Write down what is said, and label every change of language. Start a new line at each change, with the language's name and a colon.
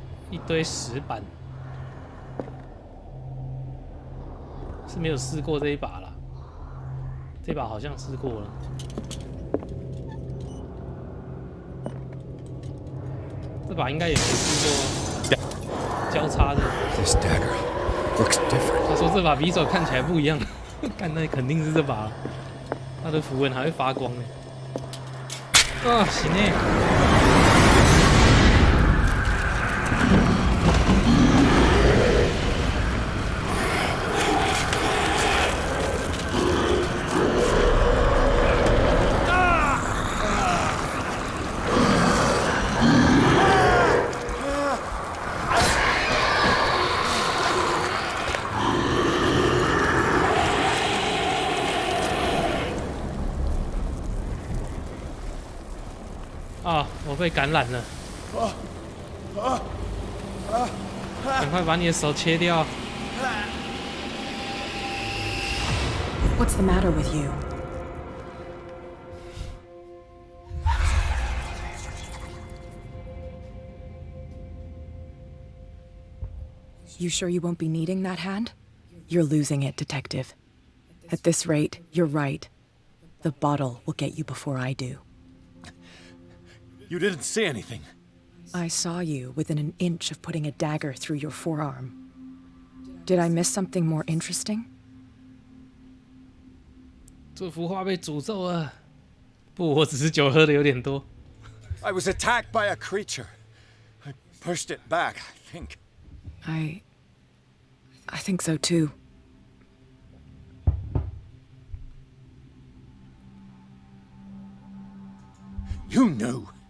Chinese: 一堆石板，是没有试过这一把啦。这把好像试过了。这把应该也没试过交叉的。
English: This dagger looks different.
Chinese: 他说这把匕首看起来不一样，干那肯定是这把。它的符文还会发光呢。啊，行诶。啊！我被感染了，赶快把你的手切掉。
English: What's the matter with you? You sure you won't be needing that hand? You're losing it, Detective. At this rate, you're right. The bottle will get you before I do. You didn't say anything. I saw you within an inch of putting a dagger through your forearm. Did I miss something more interesting?
Chinese: 这幅画被诅咒了。不，我只是酒喝的有点多。
English: I was attacked by a creature. I pushed it back, I think. I think so too. You knew.